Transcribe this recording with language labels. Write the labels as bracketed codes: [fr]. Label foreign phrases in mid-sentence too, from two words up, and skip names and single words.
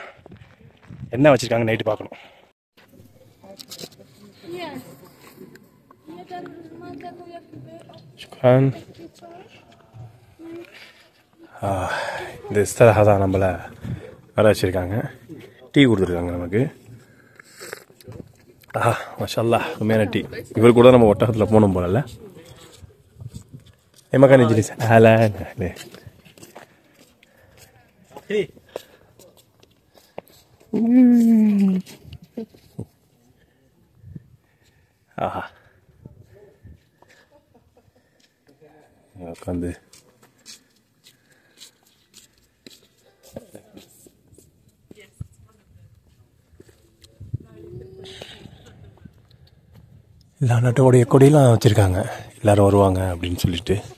[ta] என்ன வச்சுருக்காங்க நைட்டு பார்க்கணும். இந்த இஸ்தரஹா தான் நம்மளை வர வச்சுருக்காங்க. டீ கொடுத்துருக்காங்க நமக்கு. மாஷாஅல்லாஹ், உண்மையான டீ. இவர் கூட நம்ம ஒட்டகத்தில் போகணும் போலல்ல. [ar] مكان يجلس اهلا اهلا. [ta] உட்காந்து எல்லா நாட்டோடைய கொடியெல்லாம் வச்சுருக்காங்க, எல்லோரும் வருவாங்க அப்படின்னு சொல்லிட்டு.